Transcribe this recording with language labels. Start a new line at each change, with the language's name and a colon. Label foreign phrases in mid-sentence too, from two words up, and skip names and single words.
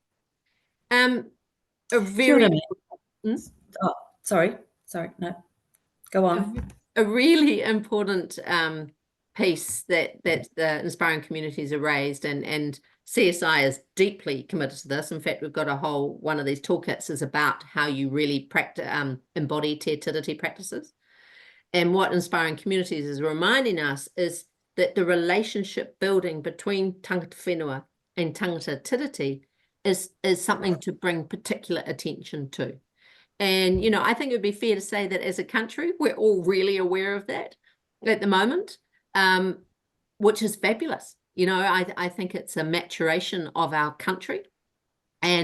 English: Oh, sorry, no, go on. A really important piece that the Inspiring Communities are raised, and CSI is deeply committed to this. In fact, we've got a whole one of these toolkits is about how you really practice embody
Māori: te tiriti
English: practices. And what Inspiring Communities is reminding us is that the relationship building between
Māori: tangata whenua
English: and
Māori: tangata tiriti
English: is something to bring particular attention to. And, I think it would be fair to say that as a country, we're all really aware of that at the moment, which is fabulous. I think it's a maturation of our country.